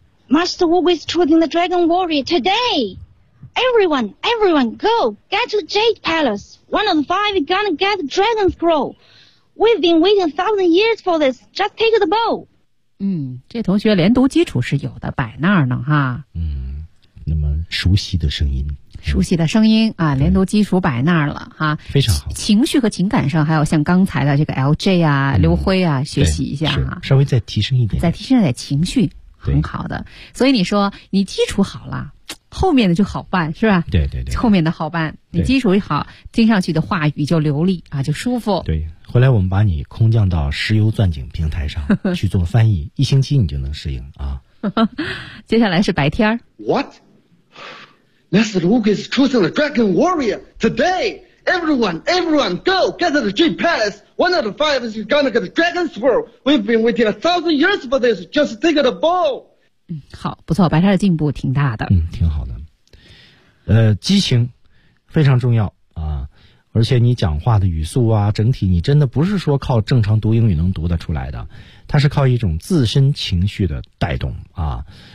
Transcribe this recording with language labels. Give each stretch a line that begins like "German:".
English: Master Wu is choosing the Dragon Warrior today. Everyone, everyone, go get to Jade Palace. One of the five is gonna get the Dragon Scroll. We've been waiting 1,000 years for this. Just take the bow.
Chinese: 嗯，这同学连读基础是有的，摆那儿呢哈。嗯，那么熟悉的声音，熟悉的声音啊，连读基础摆那儿了哈，非常好。情绪和情感上，还有像刚才的这个 LJ 啊、嗯、刘辉啊，学习一下哈，稍微再提升一点，再提升一点情绪，很好的。所以你说你基础好了，后面的就好办，是吧？对对对，后面的好办，你基础一好，听上去的话语就流利啊，就舒服。对。回来我们把你空降到石油钻井平台上去做翻译，一星期你就能适应啊。接下来是白天。
English: What? Master Luke is choosing the Dragon Warrior today. Everyone, everyone, go get to the Jade Palace. One out of five is gonna get the Dragon Scroll. We've been waiting 1,000 years for this. Just take the ball.
Chinese: 嗯，好，不错，白天的进步挺大的。嗯，挺好的。激情非常重要啊。而且你讲话的语速啊，整体你真的不是说靠正常读英语能读得出来的，它是靠一种自身情绪的带动啊。